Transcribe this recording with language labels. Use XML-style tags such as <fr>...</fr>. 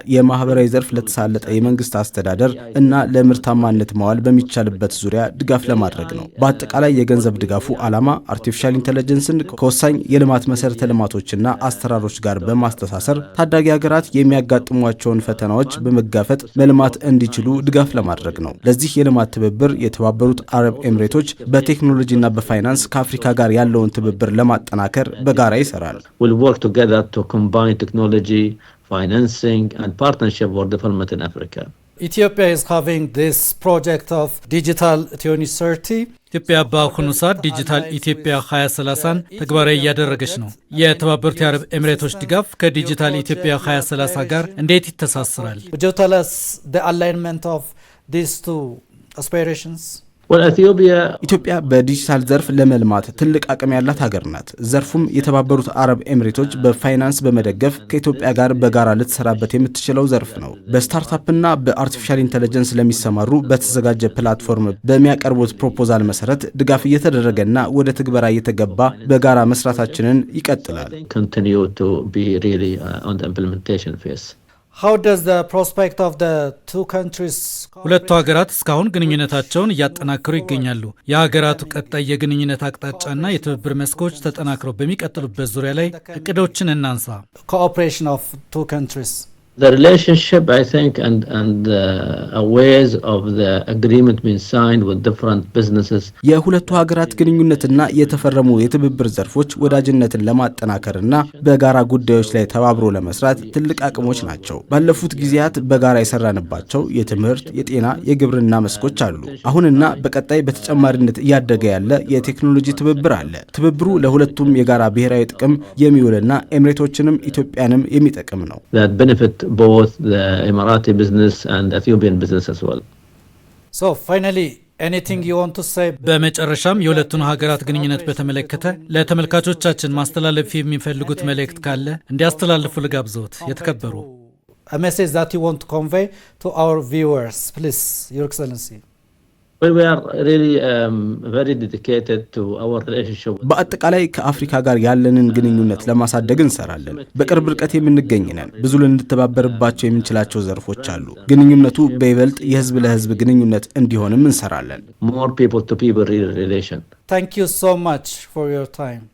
<am>የማህበራዊ ዘርፍ ለተሳለጠ የመንግስት አስተዳደር እና ለምርታማነት ማዋል በሚቻልበት ዙሪያ ድጋፍ ለማድረግ ነው። በአጠቃላይ የገንዘብ ድጋፉ ዓላማ አርቲፊሻል ኢንተለጀንስን ከወሳኝ የልማት መሰረተ ልማቶችና አሰራሮች ጋር በማስተሳሰር ታዳጊ ሀገራት የሚያጋጥሟቸውን ፈተናዎች በመጋፈጥ መልማት እንዲችሉ ድጋፍ ለማድረግ ነው። ለዚህ የልማት ትብብር የተባበሩት አረብ ኤምሬቶች በቴክኖሎጂና በፋይናንስ ከአፍሪካ ጋር ያለውን ትብብር ለማጠናከር በጋራ ይሰራል።</am> <en>We'll work together to combine technology, financing and partnership for development in Africa. Ethiopia is having this project of Digital 2030.</en> <am>ኢትዮጵያ በአሁኑ ሰዓት ዲጂታል ኢትዮጵያ 2030ን ተግባራዊ እያደረገች ነው። የተባበሩት የአረብ ኤምሬቶች ድጋፍ ከዲጂታል ኢትዮጵያ 2030 ጋር እንዴት ይተሳሰራል?</am> <en>Would you tell us the alignment of these two aspirations? Well,</en> <am>ኢትዮጵያ በዲጂታል ዘርፍ ለመልማት ትልቅ አቅም ያላት ሀገር ናት። ዘርፉም የተባበሩት አረብ ኤምሬቶች በፋይናንስ በመደገፍ ከኢትዮጵያ ጋር በጋራ ልትሰራበት የምትችለው ዘርፍ ነው። በስታርታፕና በአርቲፊሻል ኢንተለጀንስ ለሚሰማሩ በተዘጋጀ ፕላትፎርም በሚያቀርቡት ፕሮፖዛል መሰረት ድጋፍ እየተደረገና ወደ ትግበራ እየተገባ በጋራ መስራታችንን ይቀጥላል።</am> <en>continue to be really on the implementation phase. How does the prospect of the two countries?</en> <am>ሁለቱ ሀገራት እስካሁን ግንኙነታቸውን እያጠናከሩ ይገኛሉ። የሀገራቱ ቀጣይ የግንኙነት አቅጣጫና የትብብር መስኮች ተጠናክረው በሚቀጥሉበት ዙሪያ ላይ እቅዶችን እናንሳ።</am> <en>Cooperation of two countries. The relationship, I think, and ways of the agreement being signed with different businesses.</en> <am>የሁለቱ ሀገራት ግንኙነትና የተፈረሙ የትብብር ዘርፎች ወዳጅነትን ለማጠናከርና በጋራ ጉዳዮች ላይ ተባብሮ ለመስራት ትልቅ አቅሞች ናቸው። ባለፉት ጊዜያት በጋራ የሰራንባቸው የትምህርት፣ የጤና፣ የግብርና መስኮች አሉ። አሁንና በቀጣይ በተጨማሪነት እያደገ ያለ የቴክኖሎጂ ትብብር አለ። ትብብሩ ለሁለቱም የጋራ ብሔራዊ ጥቅም የሚውልና ኤምሬቶችንም ኢትዮጵያንም የሚጠቅም ነው።</am> <en>That benefit both the Emirati business and Ethiopian business as well. So finally, anything you want to say?</en> <am>በመጨረሻም የሁለቱን ሀገራት ግንኙነት በተመለከተ ለተመልካቾቻችን ማስተላለፍ የሚፈልጉት መልእክት ካለ እንዲያስተላልፉ ልጋብዘዎት። የተከበሩ</am> <en>A message that you want to convey to our viewers, please, Your Excellency. Well, we are really very dedicated to our relationship.</en> <am>በአጠቃላይ ከአፍሪካ ጋር ያለንን ግንኙነት ለማሳደግ እንሰራለን። በቅርብ ርቀት የምንገኝ ነን። ብዙ ልንተባበርባቸው የምንችላቸው ዘርፎች አሉ። ግንኙነቱ በይበልጥ የህዝብ ለህዝብ ግንኙነት እንዲሆንም እንሰራለን።</am> <en>More people to people relation. Thank you so much for your time.</en>